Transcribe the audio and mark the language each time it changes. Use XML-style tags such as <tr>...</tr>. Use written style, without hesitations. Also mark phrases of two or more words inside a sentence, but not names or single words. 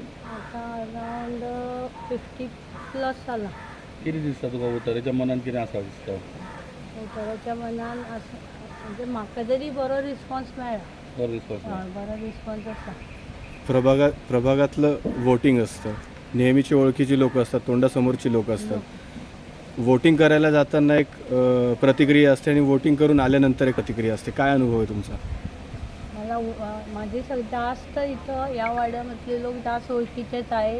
<kok>आतां अरावंड 50+ जाला. कितें दिसता तुका वोटराच्या मनान कितें आसा दिसता? वोटराच्या मनान आसा म्हणजे म्हाका तरी बरो रिस्पॉन्स मेळ्ळा. बरो रिस्पॉन्स. बरो रिस्पॉन्स आसा.</kok> <mr>प्रभागातलं वोटिंग असतं, नेहमीची ओळखीची लोक असतात, तोंडासमोरची लोक असतात. वोटिंग करायला जाताना एक प्रतिक्रिया असते आणि वोटिंग करून आल्यानंतर एक प्रतिक्रिया असते. काय अनुभव आहे तुमचा? मला माझे जास्त इथं या वाड्यामधले लोक जास्त ओळखीचेच आहेत.</mr>